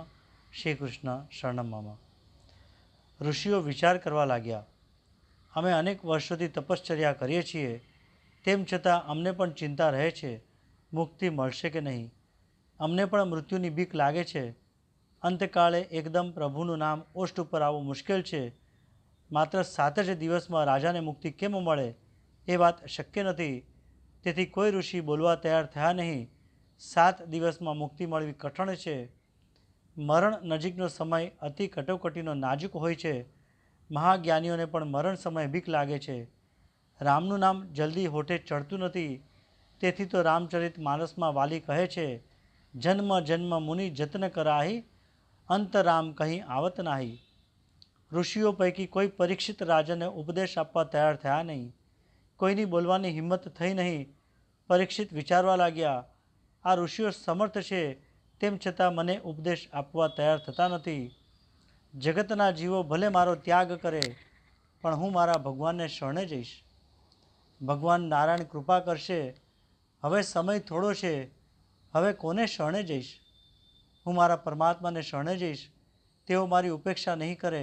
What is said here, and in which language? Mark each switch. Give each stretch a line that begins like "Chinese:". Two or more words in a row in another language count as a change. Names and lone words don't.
Sanskrit: श्री कृष्ण शरणम मम।
Gujarati: ઋષિઓ વિચાર કરવા લાગ્યા, અમે અનેક વર્ષોથી તપશ્ચર્યા કરીએ છીએ, તેમ છતાં અમને પણ ચિંતા રહે છે, મુક્તિ મળશે કે નહીં। અમને પણ મૃત્યુની બીક લાગે છે. અંતકાળે એકદમ પ્રભુનું નામ ઓષ્ઠ પર આવવું મુશ્કેલ છે। માત્ર 7 જ દિવસમાં રાજાને મુક્તિ કેમ મળે એ વાત શક્ય નથી। તેથી કોઈ ઋષિ બોલવા તૈયાર થયા નહીં. 7 દિવસમાં મુક્તિ મળવી કઠણ છે। મરણ નજીકનો સમય અતિ કટોકટીનો નાજુક હોય છે। મહાજ્ઞાનીઓને પણ મરણ સમય બીક લાગે છે। રામનું નામ જલ્દી હોઠે ચઢતું નથી. તેથી તો રામચરિત માનસમાં વાલી કહે છે,
Awadhi: जन्म जन्म मुनि जतन कराही, अंत राम कहीं आवत नाही।
Gujarati: ઋષિઓ પૈકી કોઈ પરીક્ષિત રાજાને ઉપદેશ આપવા તૈયાર થયા નહીં। કોઈની બોલવાની હિંમત થઈ નહીં. પરીક્ષિત વિચારવા લાગ્યા, આ ઋષિઓ સમર્થ છે, તેમ છતાં મને ઉપદેશ આપવા તૈયાર થતા નથી। જગતના જીવો ભલે મારો ત્યાગ કરે, પણ હું મારા ભગવાનને શરણે જઈશ। ભગવાન નારાયણ કૃપા કરશે। હવે સમય થોડો છે, હવે કોને શરણે જઈશ। હું મારા પરમાત્માને શરણે જઈશ, તેઓ મારી ઉપેક્ષા નહીં કરે।